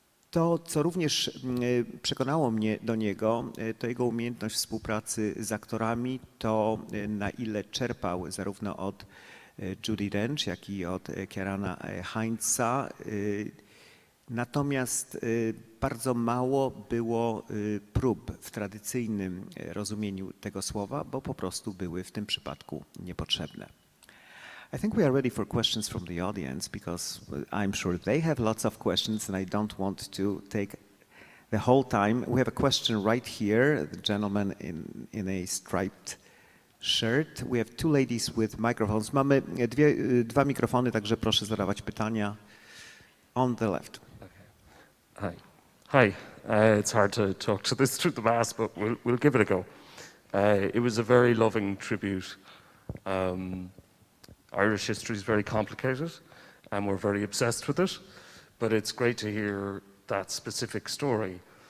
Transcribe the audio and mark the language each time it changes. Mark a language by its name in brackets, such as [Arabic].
[Polish] To, co również przekonało mnie do niego, to jego umiejętność współpracy z aktorami, to na ile czerpał zarówno od Judi Dench, jak i od Kierana Hinesa. Natomiast bardzo mało było prób w tradycyjnym rozumieniu tego słowa, bo po prostu były w tym przypadku niepotrzebne. [English] I think we are ready for questions from the audience because I'm sure they have lots of questions and I don't want to take the whole time. We have a question right here, the gentleman in a striped shirt. We have two ladies with microphones. [Polish] Mamy dwa mikrofony, także proszę zadawać pytania. [English] On the left. Hi. Hi. It's hard to talk to this through the mask, but we'll give it a go. It was a very loving tribute. Irish history is very complicated, and we're very obsessed with it, but it's great to hear that specific story.